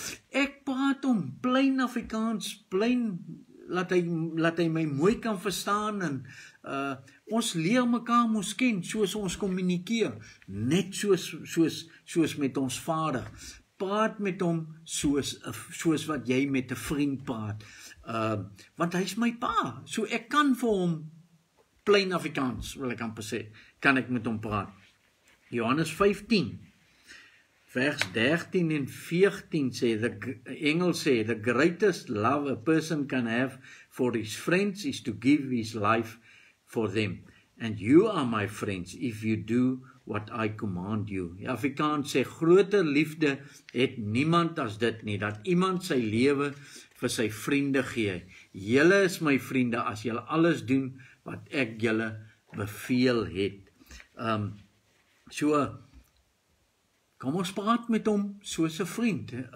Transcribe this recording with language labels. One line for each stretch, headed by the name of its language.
Afrikaans: Ek praat om plain Afrikaans, plain, laat hy my mooi kan verstaan, en ons leer mekaar mos ken, soos ons kommunikeer, net soos met ons Vader. Praat met hom soos wat jy met 'n vriend praat, want hy's my pa, so ek kan vir hom plain Afrikaans, wil ek amper sê, kan ek met hom praat. Johannes 15, vers 13 en 14 sê, Engels sê,
English: the greatest love a person can have for his friends is to give his life for them. And you are my friends if you do what I command you.
Afrikaans: Afrikaans sê, groter liefde het niemand as dit nie, dat iemand sy lewe vir sy vriende gee. Julle is my vriende as julle alles doen wat ek julle beveel het. So, kom ons praat met hom soos 'n vriend.